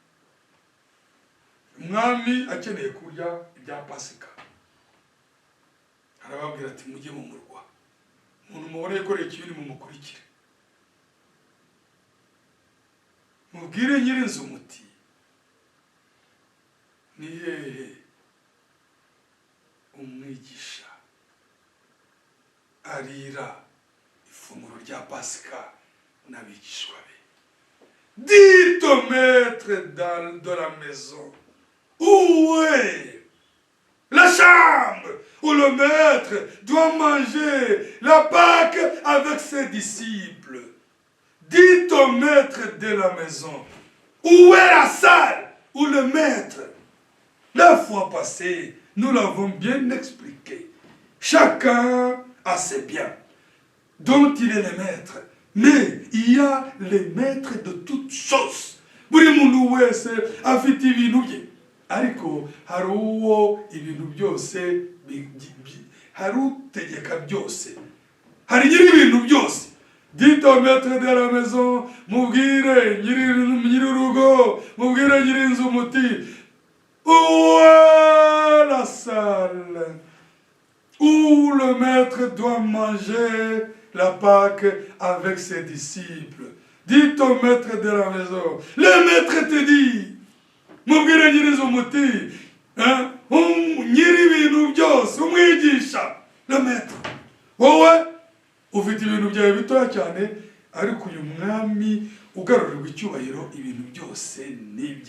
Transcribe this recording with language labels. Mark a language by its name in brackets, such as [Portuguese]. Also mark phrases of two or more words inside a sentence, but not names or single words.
[Kinyarwanda] Umwami akeneye kurya ibya Pasika, arababwira ati mujye mu murwa, umuntu mubona yikoreye ikibindi mumukurikire, mubwire nyirinzu muti ni hehe umwigisha arira ifunguro rya Pasika n'abigishwa be. [French] Dites au maître de la maison, où est la chambre où le maître doit manger la Pâque avec ses disciples? Dites au maître de la maison, où est la salle où le maître? La fois passée, nous l'avons bien expliqué. Chacun a ses biens dont il est le maître, mais il y a les maîtres de toutes choses. [Kinyarwanda] Buri muntu wese afite ibintu bye, ariko hari uwo ibintu byose hari utegeka byose, hari nyiri ibintu byose, [French] Dites au maître de la maison, [Kinyarwanda] mubwire nyir'urugo, mubwire nyir'inzu muti, [French] où est la salle où le maître doit manger la Pâque avec ses disciples? Dites au maître de la maison, le maître te dit, [Kinyarwanda] mubwire nyir'inzu muti, nyiri ibintu byose, umwigisha, [French] le maître. [Kinyarwanda] Wowe ufite ibintu byawe bitoya cyane, ariko uyu mwami ugarurirwa icyubahiro, ibintu byose nibye.